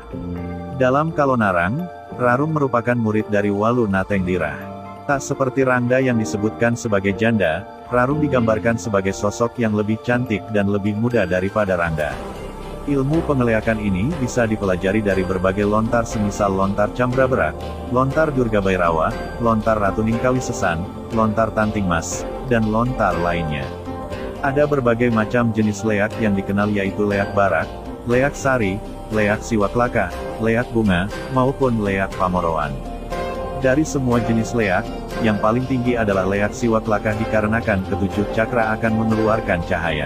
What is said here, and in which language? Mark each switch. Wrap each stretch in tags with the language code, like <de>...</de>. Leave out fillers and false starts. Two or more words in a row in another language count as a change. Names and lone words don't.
<id>Dalam Kalonarang, Rarum merupakan murid dari Walu Natengdirah. Tak seperti Rangda yang disebutkan sebagai janda, Rarum digambarkan sebagai sosok yang lebih cantik dan lebih muda daripada Rangda. Ilmu pengeleakan ini bisa dipelajari dari berbagai lontar semisal lontar Cambraberak, lontar Durga Bairawa, lontar Ratu Ningkawi Sesan, lontar Tanting Mas, dan lontar lainnya. Ada berbagai macam jenis leak yang dikenal yaitu leak barak, leak sari, leak siwaklaka, leak bunga, maupun leak pamoroan. Dari semua jenis leak, yang paling tinggi adalah leak siwaklaka dikarenakan ketujuh cakra akan mengeluarkan cahaya.</id>